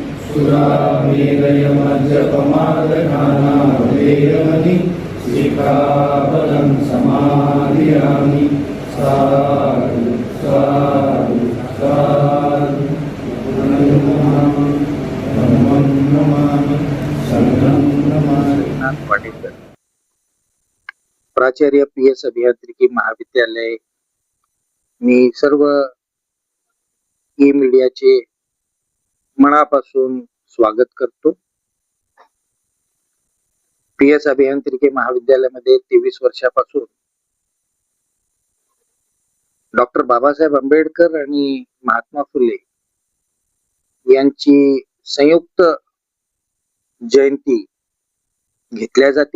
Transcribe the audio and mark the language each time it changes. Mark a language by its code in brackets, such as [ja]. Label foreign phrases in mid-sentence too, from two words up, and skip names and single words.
[pi] सुरामेरयमज्जपमादघाना वेरमणि सिक्खापदं समादयामि साधु साधु साधु धम्मं नमामि संघं नमामि। [mr] प्राचार्य PS अभियांत्रिकी महाविद्यालय, मी सर्व ई मीडियाचे मनापासून स्वागत करतो। PS अभियांत्रिकी महाविद्यालयामध्ये 23 वर्षापासून डॉक्टर बाबासाहेब आंबेडकर आणि महात्मा फुले यांची संयुक्त जयंती घेतल्या जाते।